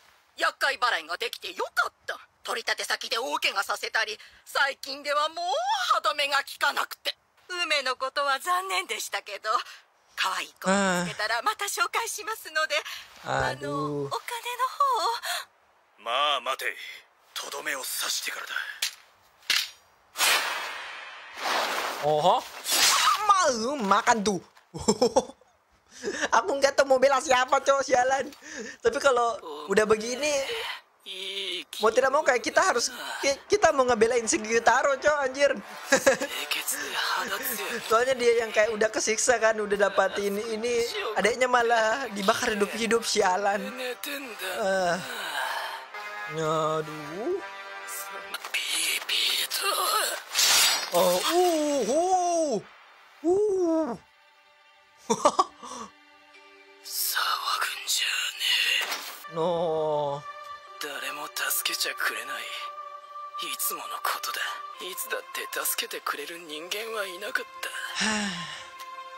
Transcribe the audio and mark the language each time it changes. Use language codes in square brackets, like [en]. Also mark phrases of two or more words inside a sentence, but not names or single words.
[ja] 厄介払いができてよかった。取り立て先で大怪我させたり、最近ではもう歯止めが効かなくて。梅のことは残念でしたけど、可愛い子を見つけたらまた紹介しますので、お金の方を。まあ待て、とどめを刺してからだ。 [id] Makan tuh. Aku nggak tahu mau bela siapa, cowok, sialan. Tapi kalau udah begini, mau tidak mau kayak kita mau ngebelain si Gyutaro, cowok, anjir. Soalnya dia yang kayak udah kesiksa kan, udah dapat ini adiknya malah dibakar hidup-hidup, sialan. Aduh. No. [ja] 誰も助けちゃくれない。いつものことだ。いつだって助けてくれる人間はいなかった。